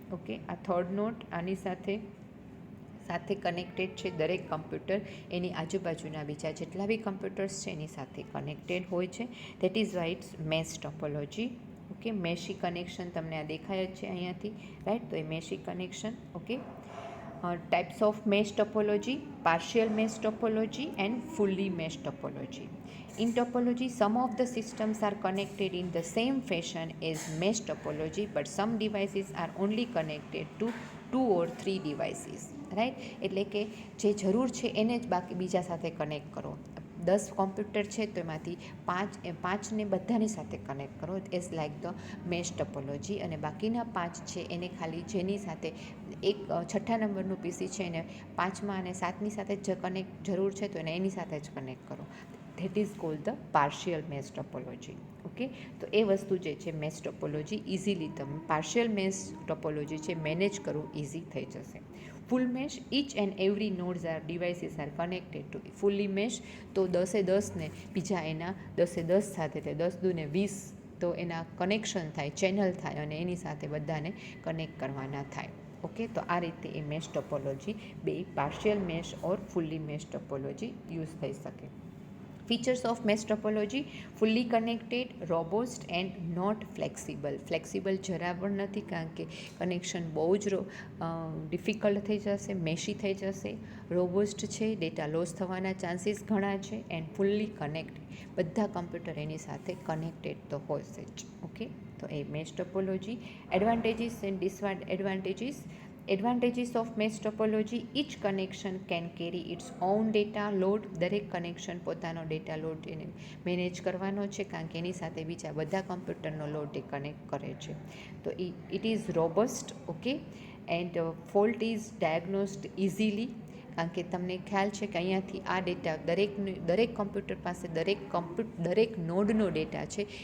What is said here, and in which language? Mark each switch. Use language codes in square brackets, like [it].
[gu] Okay, આ third node આની સાથે કનેક્ટેડ છે. દરેક કમ્પ્યુટર એની આજુબાજુના બીજા જેટલા બી કમ્પ્યુટર્સ છે એની સાથે કનેક્ટેડ હોય છે. [en] That is why it's mesh topology. [gu] Okay, મેશી connection તમને આ દેખાય જ છે અહીંયાથી, રાઈટ. તો એ મેશી connection. [en] Okay, types of mesh topology, partial mesh topology and fully mesh topology. In topology, some of the systems are connected in the same fashion as mesh topology, but some devices are only connected to 2 or 3 devices, right. [gu] એટલે કે જે જરૂર છે એને જ બાકી બીજા સાથે કનેક્ટ કરો. 10 કોમ્પ્યુટર છે તો એમાંથી 5ને બધાની સાથે કનેક્ટ કરો, [en] As like the mesh topology. [gu] અને બાકીના 5 છે એને ખાલી જેની સાથે એક 6ઠ્ઠા નંબરનું પીસી છે એને 5મા અને 7ની સાથે જ જરૂર છે તો એને એની સાથે જ કનેક્ટ કરો. [en] That is called the partial mesh topology. [gu] Okay, તો એ વસ્તુ જે છે મેશ ટોપોલોજી ઇઝીલી તમે પાર્શિયલ મેશ ટોપોલોજી છે મેનેજ કરવું ઇઝી થઈ જશે. [en] Full mesh, each and every nodes or devices are connected to fully mesh. [gu] તો 10 બીજા એના 10 સાથે એટલે 10 દૂને 20 તો એના કનેક્શન થાય, ચેનલ થાય અને એની સાથે બધાને કનેક્ટ કરવાના થાય. ઓકે, તો આ રીતે એ મેશ ટોપોલોજી બે પાર્શિયલ મેશ ઓર ફુલ્લી મેશ ટોપોલોજી યુઝ થઈ શકે. [en] Features of mesh topology: fully connected, robust and not flexible. [gu] Flexible જરા પણ નથી કારણ કે કનેક્શન બહુ જ ડિફિકલ્ટ થઈ જશે, મેશી થઈ જશે. રોબસ્ટ છે, ડેટા લોસ થવાના ચાન્સીસ ઘણા છે. એન્ડ ફુલ્લી કનેક્ટેડ, બધા કમ્પ્યુટર એની સાથે કનેક્ટેડ તો હોય જ. ઓકે, તો એ mesh topology. Advantages and disadvantages. [en] Advantages of mesh topology: each connection can carry its own data load. [gu] દરેક કનેક્શન પોતાનો ડેટા લોડ એને મેનેજ કરવાનો છે કારણ કે એની સાથે બીજા બધા કમ્પ્યુટરનો લોડ એ કનેક્ટ કરે છે. તો [en] It is robust. [gu] Okay, [en] and fault is diagnosed easily [gu] કારણ કે તમને ખ્યાલ છે કે અહીંયાથી આ ડેટા દરેક કમ્પ્યુટર પાસે દરેક નોડનો ડેટા છે.